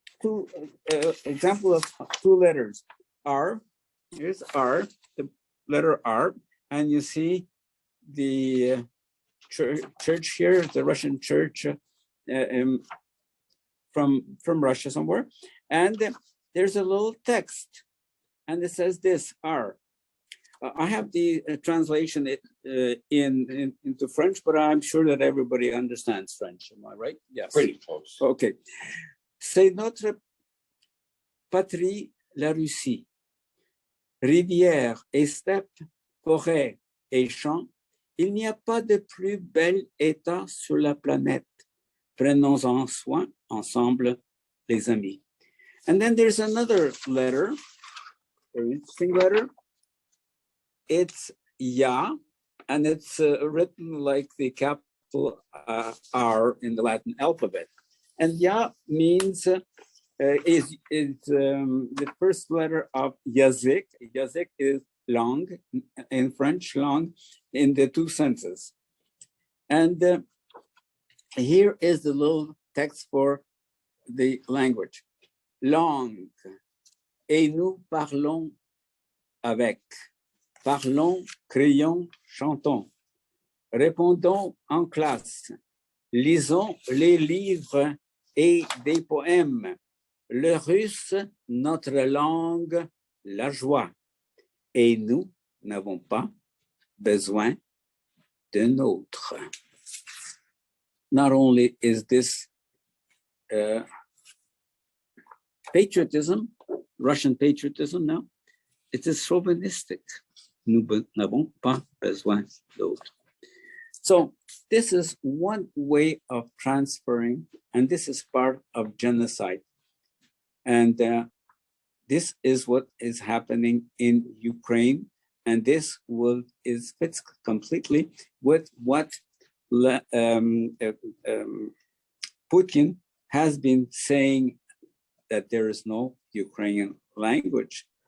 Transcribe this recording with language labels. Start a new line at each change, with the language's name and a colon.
English: two example of two letters. R, here's R, the letter R, and you see the church here, the Russian church from Russia somewhere, and there's a little text, and it says this R. I have the translation into French, but I'm sure that everybody understands French. Am I right? Yes. Pretty close. Okay.
French: C'est notre patrie, la Russie. Rivière et steppe, forêt et champs, il n'y a pas de plus bel état sur la planète. Prenons-en soin ensemble, les amis.
English: And then there's another letter, very interesting letter. It's Ya, and it's written like the capital R in the Latin alphabet. And Ya means is the first letter of Yazik. Yazik is langue in French, langue in the two senses. And here is the little text for the language.
French: Langue, et nous parlons avec. Parlons, crions, chantons. Répondons en classe. Lisons les livres et des poèmes. Le russe, notre langue, la joie. Et nous n'avons pas besoin d'un autre.
English: Not only is this patriotism, Russian patriotism now, it is chauvinistic.
French: Nous n'avons pas besoin d'autre.
English: So this is one way of transferring, and this is part of genocide. And this is what is happening in Ukraine, and this fits completely with what Putin has been saying, that there is no Ukrainian language.